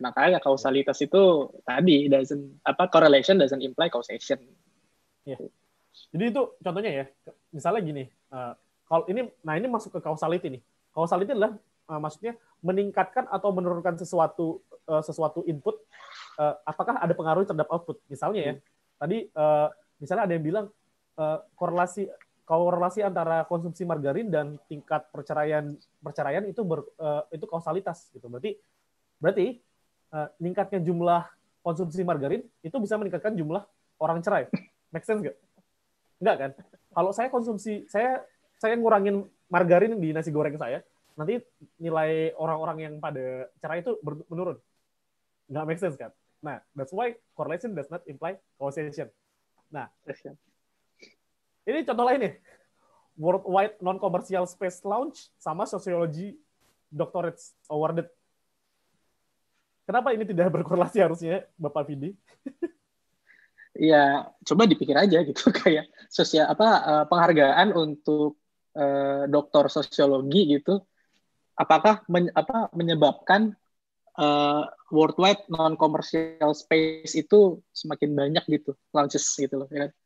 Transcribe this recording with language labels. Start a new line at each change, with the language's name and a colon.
Indonesian: Makanya kausalitas itu tadi
English: correlation doesn't imply causation.
Indonesian: Ya. Jadi itu contohnya ya, misalnya gini, kalau ini masuk ke causality nih. Causality adalah maksudnya meningkatkan atau menurunkan sesuatu input, apakah ada pengaruh terhadap output. Misalnya ya, tadi misalnya ada yang bilang korelasi antara konsumsi margarin dan tingkat perceraian itu kausalitas gitu. Berarti meningkatnya jumlah konsumsi margarin itu bisa meningkatkan jumlah orang cerai. Make sense nggak? Enggak kan? Kalau saya konsumsi, saya ngurangin margarin di nasi goreng saya, nanti nilai orang-orang yang pada cerai itu menurun. Nggak make sense kan? Nah,
English: that's why correlation does not imply causation.
Indonesian: Nah, ini contoh lain nih.
English: Worldwide Non-Commercial Space Launch sama Sociology Doctorates Awarded.
Indonesian: Kenapa ini tidak berkorelasi harusnya, Bapak Vidi? Ya, coba dipikir aja gitu kayak penghargaan untuk doktor sosiologi gitu. Apakah menyebabkan
English: worldwide non-commercial space
Indonesian: itu semakin banyak gitu, launches gitu loh. Ya.